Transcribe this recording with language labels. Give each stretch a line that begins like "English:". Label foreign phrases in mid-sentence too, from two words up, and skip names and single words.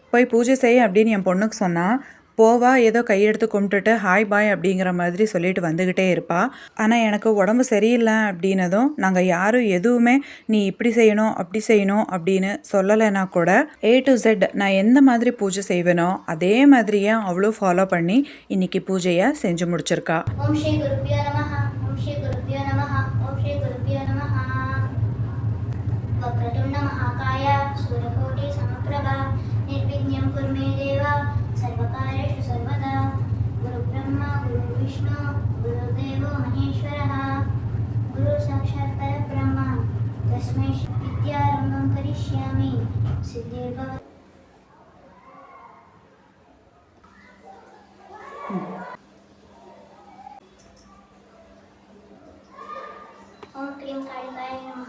Tamil: போய் பூஜை செய் அப்படின்னு என் பொண்ணுக்கு சொன்னால் போவா ஏதோ கையெடுத்து கும்பிட்டுட்டு
English: hi bye
Tamil: அப்படிங்கிற மாதிரி சொல்லிட்டு வந்துக்கிட்டே இருப்பா. ஆனால் எனக்கு உடம்பு சரியில்லை அப்படின்னதும் நாங்கள் யாரும் எதுவுமே நீ இப்படி செய்யணும் அப்படி செய்யணும் அப்படின்னு சொல்லலைன்னா கூட
English: A to Z
Tamil: நான் எந்த மாதிரி பூஜை செய்வேனோ அதே மாதிரியே அவளும் ஃபாலோ பண்ணி இன்னைக்கு பூஜையை செஞ்சு முடிச்சிருக்கா.
Sanskrit: ॐ श्री गुरुभ्यो नमः ॐ श्री गुरुभ्यो नमः ॐ श्री गुरुभ्यो नमः. वक्रतुण्ड महाकाय सूर्यकोटि समप्रभ निर्विघ्नं कुरु मे देव सर्वकार्येषु सर्वदा गुरु ब्रह्मा गुरु विष्णु गुरुदेवो महेश्वरः गुरु साक्षात् परब्रह्म तस्मै विद्यारम्भं करिष्यामि सिद्धिर्भवति. ओम क्रीं कालिकाय नमः.